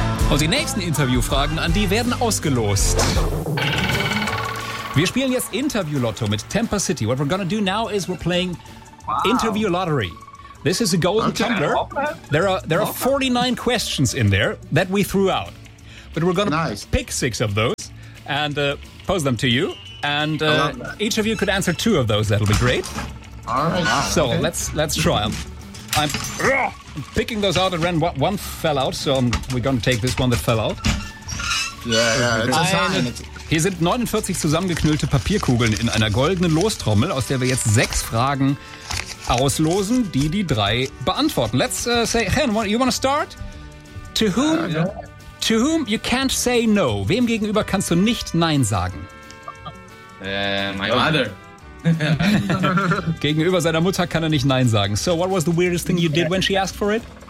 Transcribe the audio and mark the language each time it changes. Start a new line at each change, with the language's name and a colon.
German: Und die nächsten Interviewfragen an die werden ausgelost. Wir spielen jetzt Interview-Lotto mit Temper City.
English: What we're gonna do now is we're playing Interview Lottery. This is a golden tumbler. There are 49 questions in there that we threw out. But we're going to pick six of those and pose them to you. And each of you could answer two of those. That'll be great. All right. Wow, so okay. let's try them. I'm picking those out at random. One fell out, so we're going to take this one that fell out. Yeah, yeah.
German: Hier sind 49 zusammengeknüllte Papierkugeln in einer goldenen Lostrommel, aus der wir jetzt sechs Fragen auslosen, die die drei beantworten.
English: Let's say, Hen, you want to start? To whom? Yeah. To whom you can't say no?
German: Wem gegenüber kannst du nicht Nein sagen?
English: My mother.
German: Gegenüber seiner Mutter kann er nicht Nein sagen.
English: So, what was the weirdest thing you did when she asked for it?